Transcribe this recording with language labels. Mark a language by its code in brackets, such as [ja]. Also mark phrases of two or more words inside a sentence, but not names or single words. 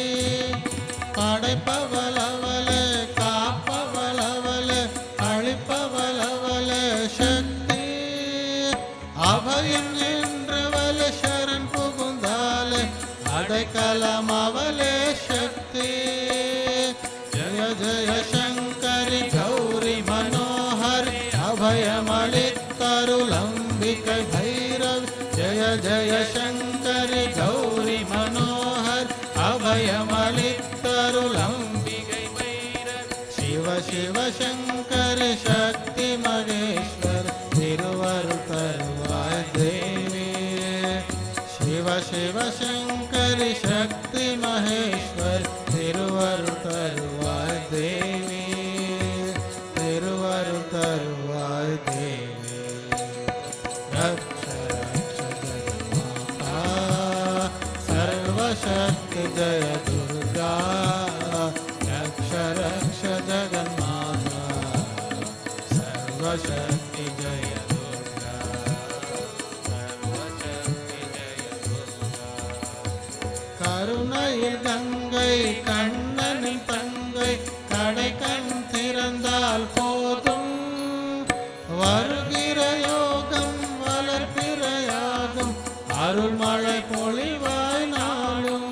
[ta] படைப்பவளவளே காப்பவளவளே அழிப்பவளவளே சக்தி அபயம் என்றவள் சரண் புகுந்தாலே அடைக்கலம் அவளே சக்தி ஜய ஜய சங்கரி கௌரி மனோஹரி அபயமளித்தருளம்பிகை பைரவி ஜய ஜய சங்கரி கௌரி மனோஹரி அபயமளித்தருளம்பிகை பைரவி சிவ சிவ சங்கரி சக்தி மகேஸ்வர் திருவருள் தருவாய் தேவி சிவ சிவ சங்கரி சக்தி மகேஸ்வர திருவரு தருவாய் தேவி திருவரு தருவாய் தேவி [sa] रक्ष रक्ष जगन्माता सर्वशक्ति जय दुर्गा रक्ष रक्ष जगन्माता सर्वशक्ति जय [ta] கருணையில் கங்கை கண்ணனின் தங்கை கடை கண் திறந்தால் போதும் வருகிற யோகம் வளர்ப்பிற யாகம் அருள்மழை பொழிவாய் நாளும்